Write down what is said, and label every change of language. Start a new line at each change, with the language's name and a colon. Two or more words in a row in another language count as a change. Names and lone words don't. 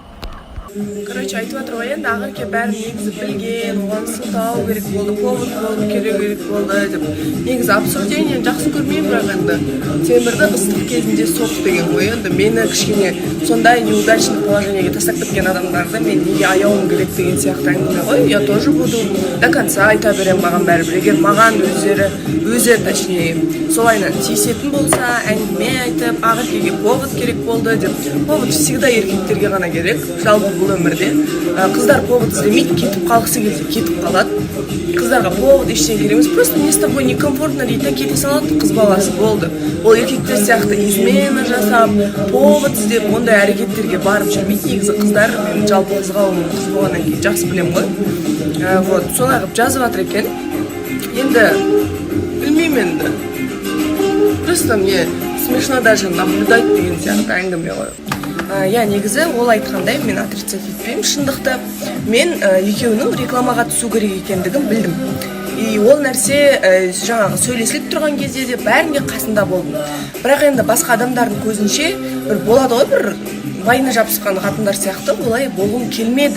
Kazakh: Короче, айтып жатыр ғой енді ақерке бәрін негізі білген, оған сылтау керек болды, повод болды, керек болды деп. Негізі обсуждениені жақсы көрмеймін, бірақ енді темірді ыстық кезінде соқ деген ғой. Енді мені кішкене сондай
Russian: неудачный положениеге
Kazakh: тастап кеткен адамдарды мен неге аяуым керек деген сияқты әңгіме ғой.
Russian: Я тоже буду до конца
Kazakh: айта берем, маған бәрібір. Егер маған өзі точнее солайынан тиісетін болса, әңгіме айтып, ақеркеге повод керек болды деп.
Russian: Повод всегда
Kazakh: еркектерге ғана керек. Жалпы бұл өмірде қыздар повод іздемейді, кетіп қалғысы келсе кетіп қалады. Қыздарға повод ештеңе керек емес,
Russian: просто мне с тобой некомфортно
Kazakh: дейді, кете салады, қыз баласы болды. Ол еркектер сияқты измена жасап, повод іздеп, ондай әрекеттерге барып жүрмейді. Негізі қыздар, мен жалпы қыз болғаннан кейін жақсы білем ғой. Вот, солай қылып жазып жатыр екен. Енді білмеймін енді.
Russian: Просто мне смешно даже наблюдать
Kazakh: деген сияқты әңгіме ғой. Я негізі ол айтқандай мен отрицать етпеймін, шындықты мен екеуінің рекламаға түсу керек екендігін білдім. И ол нәрсе жаңағы сөйлесіліп тұрған кезде де бәрінде қасында болдым. Бірақ енді басқа адамдардың көзінше бір болады ғой, бір вайна жабысқан қатындар сияқты олай болғым келмеді.